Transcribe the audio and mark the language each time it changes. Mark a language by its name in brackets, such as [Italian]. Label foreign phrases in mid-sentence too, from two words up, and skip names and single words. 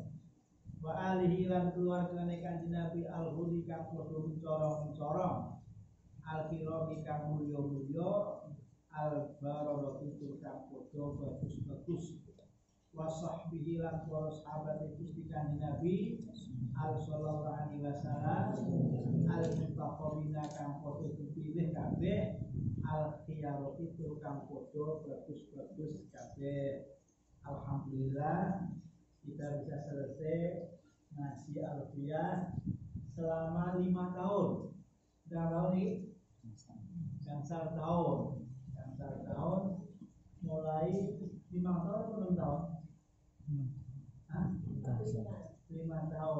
[Javanese] Wa alihi lan keluargane Kanjeng Nabi al-hudi kang padha mencorong al-kirami kang mulya-mulya al-barara itu kang padha bagus-bagus wa sahbihi lan para sahabat Gusti Kanjeng Nabi [Arabic] صلى الله عليه وسلم [Javanese] al-muttaqina kang padha dipilih kabeh al-khiyar itu kang padha bagus-bagus kabeh. [Indonesian] Alhamdulillah kita bisa selesai ngaji Alfiyah selama 5 tahun. Berapa tahun ini? Gangsal tahun mulai 5 tahun atau 6 tahun? 5 tahun.